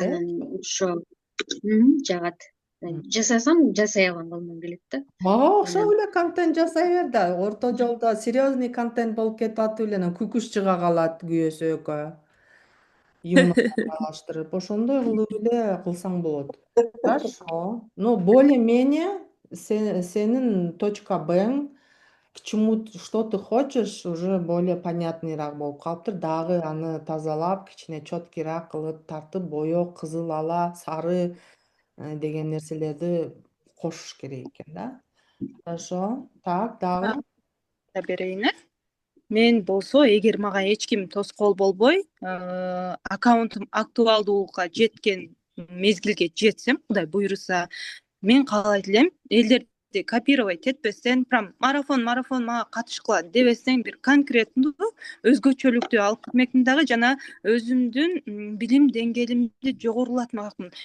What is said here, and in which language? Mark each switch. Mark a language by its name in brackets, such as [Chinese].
[Kyrgyz] Анан ошо жагат. Жасасам жасай алган колуман келет да. Мага окшоп эле контент жасай бер да. Орто жолдо серьезный контент болуп кетип атып эле анан күкүш чыга калат күйөөсү экөө. Юмор аралаштырып, ошондой кылып эле кылсаң болот. [Russian] Хорошо. Ну, более-менее сенин точка Б, к чему, что ты хочешь, уже более понятныйраак [Kyrgyz] болуп калыптыр. Дагы аны тазалап, кичине четкийраак кылып тартып, боёк, кызыл ала, сары деген нерселерди кошуш керек экен да. [Russian] Хорошо. Так, дагы? [Kyrgyz] Берейин. Мен болсо, эгер мага эч ким тоскоол болбой, аккаунтум актуалдуулукка жеткен мезгилге жетсем, Кудай буйруса, мен каалайт элем элдерди копировать этпестен, прям марафон мага катышкыла дебестен бир конкреттүү өзгөчөлүктү алып келмекмин дагы, жана өзүмдүн билим деңгээлимди жогорулатмакмын.